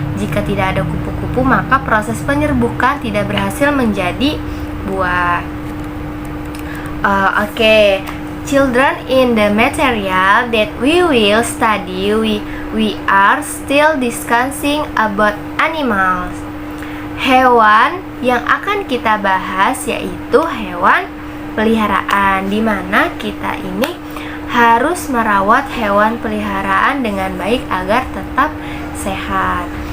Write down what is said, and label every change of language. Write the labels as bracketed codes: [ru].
[id] Jika tidak ada kupu-kupu, maka proses penyerbukan tidak berhasil menjadi buah. [en] Okay, children, in the material that we will study, we are still discussing about animals. [id] Hewan yang akan kita bahas yaitu hewan peliharaan, di mana kita ini harus merawat hewan peliharaan dengan baik agar tetap sehat.